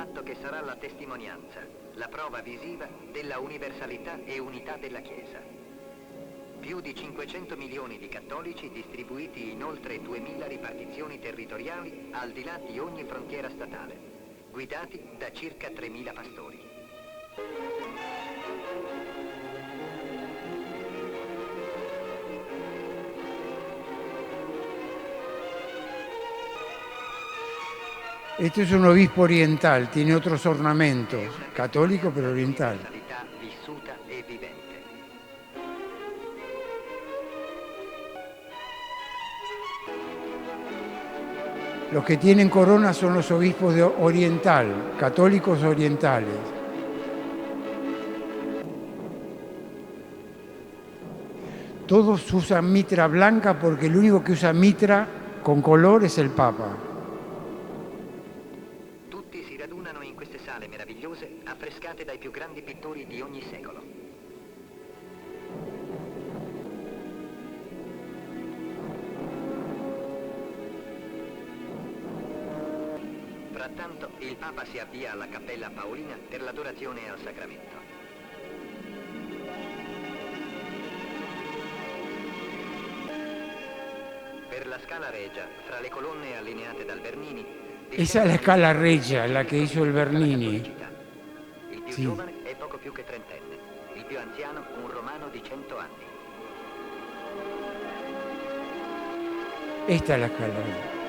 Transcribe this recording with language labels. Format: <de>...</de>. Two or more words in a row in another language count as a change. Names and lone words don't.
<it>che sarà la testimonianza, la prova visiva della universalità e unità della Chiesa. Più di 500 milioni di cattolici distribuiti in oltre 2000 ripartizioni territoriali al di là di ogni frontiera statale, guidati da circa 3000 pastori.</it> <es>Este es un obispo oriental, tiene otros ornamentos, católico pero oriental.</es> <it>Universalità vissuta e vivente.</it> <es>Los que tienen corona son los obispos de oriental, católicos orientales. Todos usan mitra blanca porque el único que usa mitra con color es el Papa.</es> <it>Tutti si radunano in queste sale meravigliose affrescate dai più grandi pittori di ogni secolo. Frattanto il Papa si avvia alla Cappella Paolina per l'adorazione al sacramento. Per la Scala Regia, fra le colonne allineate dal Bernini,</it> <es>Esa es la escala regia, la que hizo el Bernini.</es> <it>il più Sì. giovane è poco più che trentenne, il più anziano un romano di 100 anni.</it> <es>Esta es la escala regia.</es>